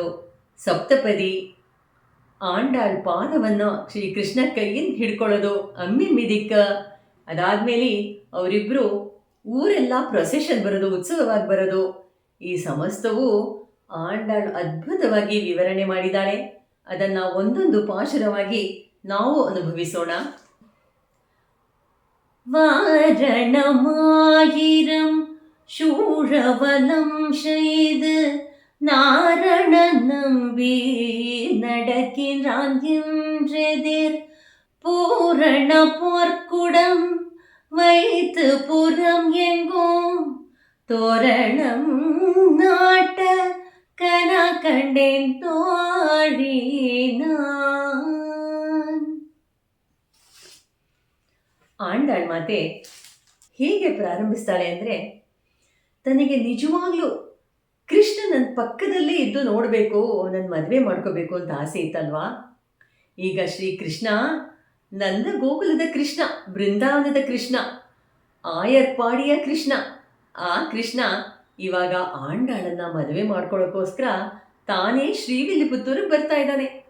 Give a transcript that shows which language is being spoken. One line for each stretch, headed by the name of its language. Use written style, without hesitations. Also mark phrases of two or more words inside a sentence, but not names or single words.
Kannada: ಸಪ್ತಪದಿ ಆಂಡಾಳ್ ಪಾದವನ್ನು ಶ್ರೀಕೃಷ್ಣ ಕೈಯಿಂದ ಹಿಡ್ಕೊಳ್ಳೋದು, ಅಮ್ಮಿ ದಿಕ್ಕ. ಅದಾದಮೇಲೆ ಅವರಿಬ್ಬರು ಊರೆಲ್ಲ ಪ್ರೊಸೆಷನ್ ಬರೋದು, ಉತ್ಸವವಾಗಿ ಬರೋದು. ಈ ಸಮಸ್ತವೂ ಆಂಡಾಳು ಅದ್ಭುತವಾಗಿ ವಿವರಣೆ ಮಾಡಿದ್ದಾಳೆ. ಅದನ್ನು ಒಂದೊಂದು ಪಾಶುರವಾಗಿ ನಾವು ಅನುಭವಿಸೋಣ.
Tamil: வாரணமாயிரம் சூழவலம் செய்து நாரண நம்பி நடக்கின்றான் என்றெதிர் பூரண பொற்குடம் வைத்து புறம் எங்கும் தோரணம் நாட்ட கன கண்டேன் தோழினான்.
Kannada: ಆಂಡಾಳ್ ಮಾತೆ ಹೇಗೆ ಪ್ರಾರಂಭಿಸ್ತಾಳೆ ಅಂದರೆ, ತನಗೆ ನಿಜವಾಗ್ಲೂ ಕೃಷ್ಣ ನನ್ನ ಪಕ್ಕದಲ್ಲೇ ಇದ್ದು ನೋಡಬೇಕು, ನನ್ನ ಮದುವೆ ಮಾಡ್ಕೋಬೇಕು ಅಂತ ಆಸೆ ಇತ್ತಲ್ವಾ. ಈಗ ಶ್ರೀಕೃಷ್ಣ ನನ್ನ ಗೋಕುಲದ ಕೃಷ್ಣ, ಬೃಂದಾವನದ ಕೃಷ್ಣ, ಆಯರ್ಪಾಡಿಯ ಕೃಷ್ಣ, ಆ ಕೃಷ್ಣ ಇವಾಗ ಆಂಡಾಳನ್ನು ಮದುವೆ ಮಾಡ್ಕೊಳ್ಳೋಕ್ಕೋಸ್ಕರ ತಾನೇ ಶ್ರೀವಿಲ್ಲಿಪುತ್ತೂರಿಗೆ ಬರ್ತಾ ಇದ್ದಾನೆ.